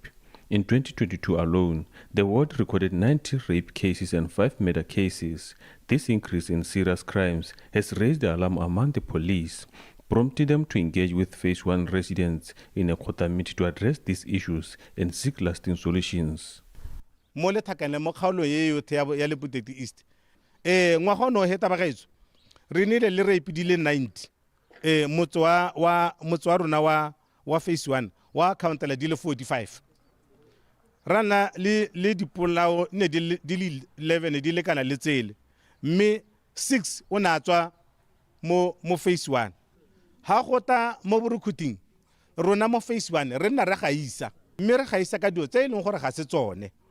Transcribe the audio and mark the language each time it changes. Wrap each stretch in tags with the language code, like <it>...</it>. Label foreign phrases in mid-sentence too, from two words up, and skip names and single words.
<en>In 2022 alone, the ward recorded 90 rape cases and 5 murder cases. This increase in serious crimes has raised the alarm among the police, prompting them to engage with Phase 1 residents in a quarter meeting to address these issues and seek lasting solutions.</en> <tn>Mo Letlhakane mo kgaolo ye yotlhe ya le Boteti East. Ngwaga ono heta ba gaetso. Re nile le rape di le 90. Motso wa rona wa Phase 1 wa countela di le 45. Rana le dipolao ne di le 11 di le kana le tsele mme 6 o na tswa mo Phase 1 ha gota mo borukhuting rona mo Phase 1 re nna re gaisa mme re gaisa ka dio tse e leng gore ga se tsone</tn>